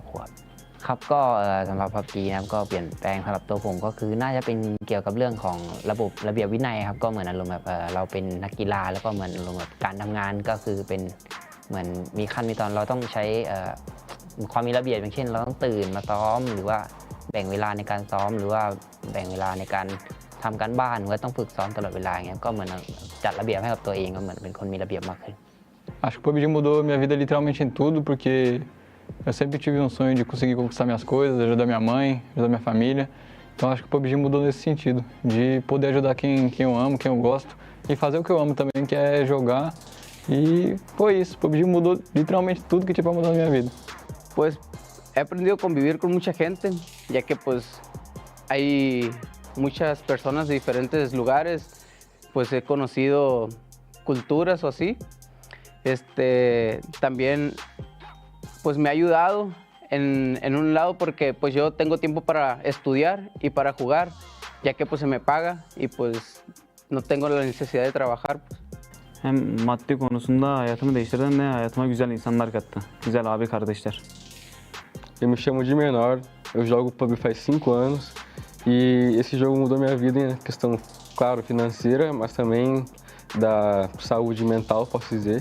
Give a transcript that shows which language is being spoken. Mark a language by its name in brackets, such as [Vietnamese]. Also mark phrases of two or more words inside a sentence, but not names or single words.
[Thai] ครัวครับก็สำหรับ PUBG นะครับก็เปลี่ยนแปลงสำหรับตัวผมก็คือน่าจะเป็นเกี่ยวกับเรื่องของระบบระเบียบวินัยครับก็เหมือนอารมณ์แบบเราเป็นนักกีฬาแล้วก็เหมือนอารมณ์แบบการทำงานก็คือเป็นเหมือนมีขั้นมีตอนเราต้องใช้ความมีระเบียบอย่างเช่นเราต้องตื่นมาซ้อมหรือว่าแบ่งเวลาในการซ้อมหรือว่าแบ่งเวลาในการทำการบ้านหรือว่าต้องฝึกซ้อมตลอดเวลาอย่างเงี้ยก็เหมือนจัดระเบียบให้กับตัวเองก็เหมือนเป็นคนมีระเบียบมากขึ้น [Portuguese] Acho que o PUBG mudou minha vida literalmente em tudo, porque eu sempre tive um sonho de conseguir conquistar minhas coisas, ajudar minha mãe, ajudar minha família. Então acho que o PUBG mudou nesse sentido, de poder ajudar quem eu amo, quem eu gosto, e fazer o que eu amo também, que é jogar. E foi isso, o PUBG mudou literalmente tudo que tinha para mudar na minha vida. [Spanish] Pues he aprendido a convivir con mucha gente, ya que pues hay muchas personas de diferentes lugares, pues he conocido culturas o así. También pues me ha ayudado en un lado porque pues yo tengo tiempo para estudiar y para jugar, ya que pues se me paga y pues no tengo la necesidad de trabajar. [Turkish] Hem maddi konusunda hayatımı değiştirdi hem de hayatıma güzel insanlar kattı. Güzel abi kardeşler. [Portuguese] Eu me chamo de Menor, eu jogo PUBG faz 5 anos e esse jogo mudou minha vida em questão, claro, financeira, mas também da saúde mental, posso dizer.